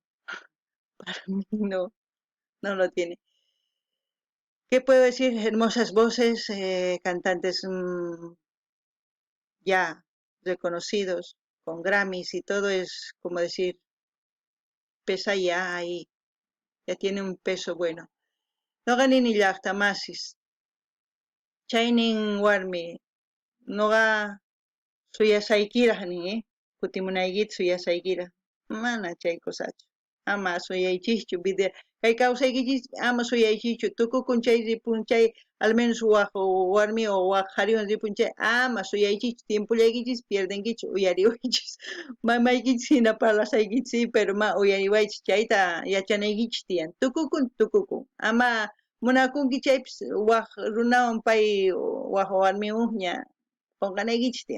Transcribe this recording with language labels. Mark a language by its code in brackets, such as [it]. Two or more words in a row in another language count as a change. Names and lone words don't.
[es] Para mí no lo tiene. ¿Qué puedo decir? Hermosas voces, cantantes ya reconocidos, con Grammys y todo es como decir, pesa ya ahí, ya tiene un peso bueno. [qu] Noqa nini llaqtamasis, chaynin warmi, noqa suyasaykiraq nin, kutimunaykita suyasaykiraq, mana chay kusachu, ama suyaychikchu video, kay kawsaykichis ama suyaychikchu, tukukun chay ripun chay [es] al menos [qu] waq warmi o waq qhariwan ripun chay ama suyaychikchu, tiempullaykichis pierdenkichu, uyariwaychis, mamaykichis hina parlasaykichis pero ma uyariwaychis chayta yachanaykichis tiyan, tukukun, ama munakunki chaypis waq runawan pay waq warmiwan ña qunqanaykichis tiyan.